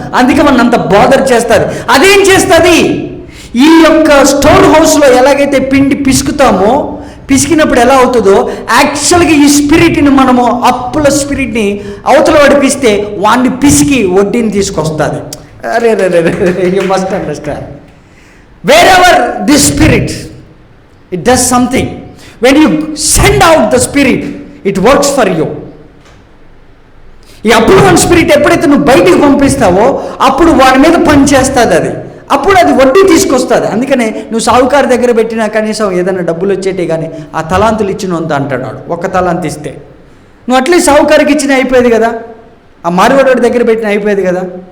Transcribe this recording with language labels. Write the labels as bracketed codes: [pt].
[te] అందుకే మనం అంత బాదర్ చేస్తుంది. అదేం చేస్తుంది? ఈ యొక్క స్టోర్ హౌస్లో ఎలాగైతే పిండి పిసుకుతామో, పిసికినప్పుడు ఎలా అవుతుందో, యాక్చువల్గా ఈ స్పిరిట్ని మనము అప్పుల స్పిరిట్ని అవతల వాడిపిస్తే వాడిని పిసికి వడ్డీని తీసుకొస్తుంది. అరే రే రే, [en] You must understand. wherever this spirit, it does something. When you send out the spirit, it works for you. [te] ఈ అప్రూవల్ స్పిరిట్ ఎప్పుడైతే నువ్వు బయటికి పంపిస్తావో అప్పుడు వాడి మీద పని చేస్తుంది. అది అప్పుడు అది వడ్డీ తీసుకొస్తుంది. అందుకనే నువ్వు సావుకారు దగ్గర పెట్టినా కనీసం ఏదైనా డబ్బులు వచ్చేటే కానీ ఆ తలాంతులు ఇచ్చినంత అంటాడు వాడు. ఒక్క తలాంతు ఇస్తే నువ్వు అట్లీస్ట్ సావుకారికి ఇచ్చిన అయిపోయేది కదా, ఆ మారివాడి దగ్గర పెట్టిన అయిపోయేది కదా.